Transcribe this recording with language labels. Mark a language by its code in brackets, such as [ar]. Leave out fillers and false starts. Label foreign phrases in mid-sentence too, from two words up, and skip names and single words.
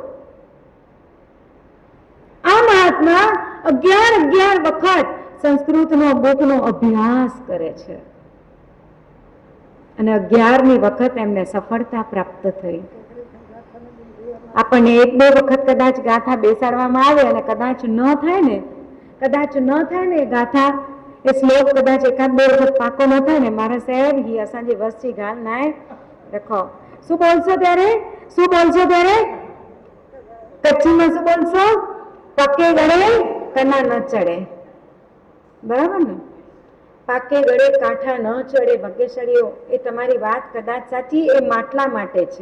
[gu] આ મહાત્મા 11 વખત સંસ્કૃતનો બુકનો અભ્યાસ કરે છે અને 11મી વખત એમને સફળતા પ્રાપ્ત થઈ. આપણને 1-2 વખત કદાચ ગાથા બેસાડવામાં આવે અને કદાચ ન થાય ને ગાથા એ શ્લોક કદાચ 1-2 વખત પાકો ન થાય ને, મારા સાહેબ [kfr] ही असांजे वस जी गाल नाय रखो. [gu] શું બોલશો ત્યારે કચ્છીમાં શું બોલશો? પાકે ગળે કના ન ચડે. બરાબર ને? પાકે ગળે કાંઠા ન ચડે. ભાગ્યશાળીઓ, એ તમારી વાત કદાચ સાચી, એ માટલા માટે છે.